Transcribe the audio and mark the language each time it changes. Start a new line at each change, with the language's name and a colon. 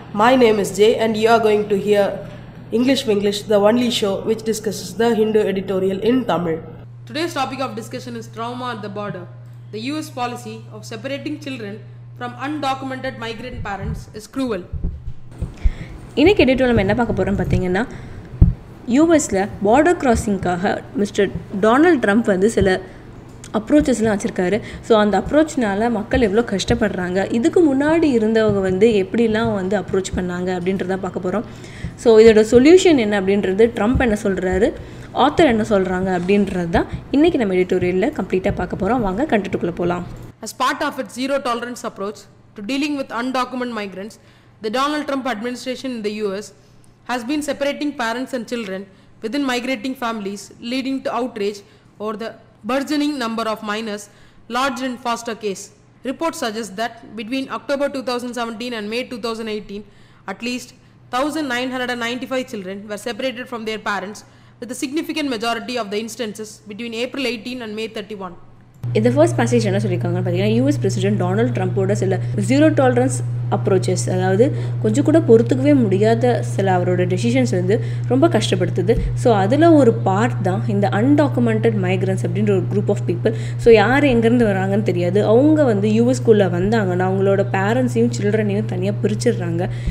English: My name is Jay and you are going to hear WINGlish, the only show which discusses the Hindu editorial in Tamil. Today's topic of discussion is trauma at the border. The US policy of separating children from undocumented migrant parents is cruel.
Tamil: இன்னைக்கு editorial நம்ம என்ன பார்க்க போகிறோம் பார்த்தீங்கன்னா யூஎஸில் border கிராசிங்காக mister Donald Trump வந்து சில அப்ரோச்சஸ்லாம் வச்சுருக்காரு. ஸோ அந்த அப்ரோச்னால மக்கள் எவ்வளோ கஷ்டப்படுறாங்க, இதுக்கு முன்னாடி இருந்தவங்க வந்து எப்படிலாம் வந்து அப்ரோச் பண்ணாங்க அப்படின்றத பார்க்க போகிறோம். ஸோ இதோட சொல்யூஷன் என்ன அப்படின்றது, ட்ரம்ப் என்ன சொல்கிறாரு, ஆத்தர் என்ன சொல்கிறாங்க அப்படின்றது தான் இன்றைக்கி நம்ம எடிட்டோரியலில் கம்ப்ளீட்டாக பார்க்க போகிறோம். வாங்க கண்டென்ட்டுக்குள்ளே போகலாம்.
English: As part of its zero tolerance approach to dealing with undocumented migrants, the Donald Trump administration in the US has been separating parents and children within migrating families, leading to outrage over the burgeoning number of minors lodged in foster case. Reports suggest that between October 2017 and May 2018, at least 1,995 children were separated from their parents, with a significant majority of the instances between April 18 and May 31.
Tamil: இந்த first passage என்ன சொல்லியிருக்காங்கன்னு பார்த்தீங்கன்னா, US president Donald ட்ரம்ப்போட சில zero tolerance approaches, அதாவது கொஞ்சம் கூட பொறுத்துக்கவே முடியாத சில அவரோட டெசிஷன்ஸ் வந்து ரொம்ப கஷ்டப்படுத்துது. ஸோ அதில் ஒரு பார்ட் தான் இந்த அன்டாக்குமெண்டட் மைக்ரன்ஸ் அப்படின்ற ஒரு குரூப் ஆஃப் பீப்புள். ஸோ யார் எங்கேருந்து வராங்கன்னு தெரியாது, அவங்க வந்து யூஎஸ்குள்ளே வந்தாங்கன்னா அவங்களோட பேரண்ட்ஸையும் சில்ட்ரனையும் தனியாக பிரிச்சிடுறாங்க.